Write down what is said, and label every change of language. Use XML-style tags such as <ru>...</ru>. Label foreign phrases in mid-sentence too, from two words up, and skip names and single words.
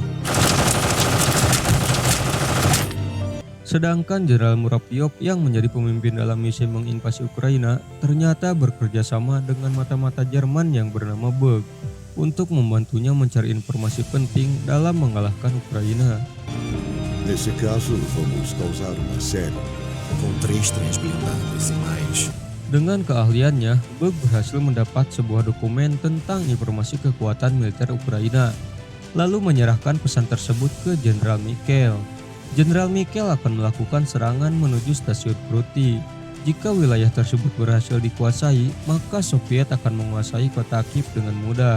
<id>Sedangkan Jenderal Murapiov yang menjadi pemimpin dalam misi menginvasi Ukraina ternyata bekerja sama dengan mata-mata Jerman yang bernama Bug untuk membantunya mencari informasi penting dalam mengalahkan Ukraina.</id> <pt>Nesse caso, vamos causar uma série. Com 3 trens blindados e mais.</pt> <id>Dengan keahliannya, Bug berhasil mendapat sebuah dokumen tentang informasi kekuatan militer Ukraina, lalu menyerahkan pesan tersebut ke Jenderal Mikhail. Jenderal Mikhail akan melakukan serangan menuju stasiun Krusty. Jika wilayah tersebut berhasil dikuasai, maka Soviet akan menguasai kota Kiev dengan mudah.</id>